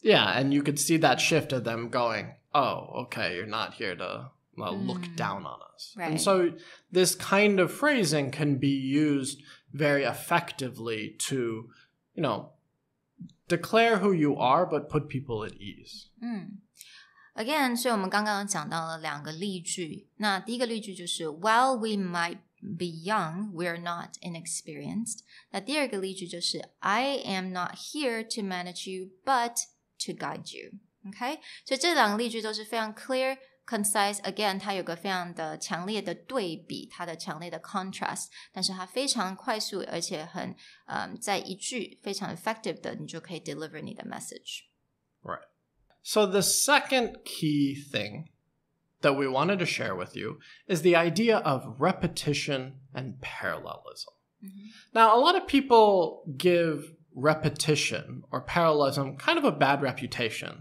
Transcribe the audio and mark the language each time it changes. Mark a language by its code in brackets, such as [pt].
[en] Yeah, and you could see that shift of them going, oh, okay, you're not here to look down on us. Right. And so this kind of phrasing can be used very effectively to, declare who you are, but put people at ease. Again, [zh] 所以我们刚刚讲到了2个例句。那第一个例句就是 [en] While we might be young, we are not inexperienced. [zh] 那第二个例句就是 [en] I am not here to manage you, but to guide you. Okay? [zh] 所以这2个例句都是非常 [en] clear, concise. Again, [zh] 它有个非常的强烈的对比，它的强烈的 contrast. 但是它非常快速，而且很在一句非常 effective 的，你就可以 deliver 你的 message. [en] Right. So the second key thing that we wanted to share with you is the idea of repetition and parallelism. Now, a lot of people give repetition or parallelism kind of a bad reputation.